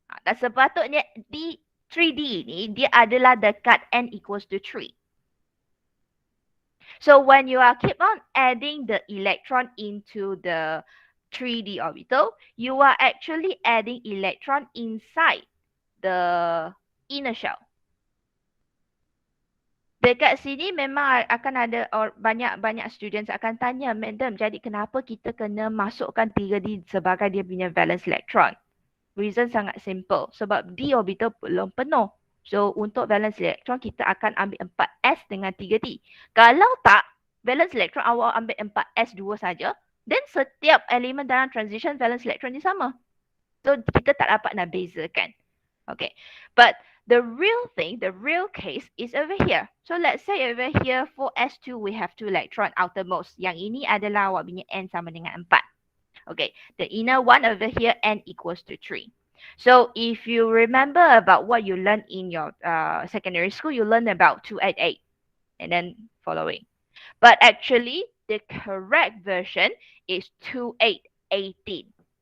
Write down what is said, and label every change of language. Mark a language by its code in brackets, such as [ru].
[ms] Dan sepatutnya di 3D ni, dia adalah dekat n equals to 3. [en] So when you are keep on adding the electron into the 3D orbital, you are actually adding electron inside the inner shell. [ms] Dekat sini memang akan ada banyak students akan tanya, madam, jadi kenapa kita kena masukkan 3D sebagai dia punya valence electron? Reason sangat simple, sebab D orbital belum penuh. So untuk valence electron kita akan ambil 4s dengan 3d. Kalau tak, valence electron awak ambil 4s2 saja, then setiap elemen dalam transition valence electron dia sama. So kita tak dapat nak bezakan. Okay. [en] But the real thing, the real case is over here. So let's say over here for S2 we have 2 electron outermost. [ms] Yang ini adalah awak punya N sama dengan 4. [en] Okay. The inner one over here N equals to 3. So if you remember about what you learned in your secondary school, you learned about 288 and then following. But actually the correct version is 2818.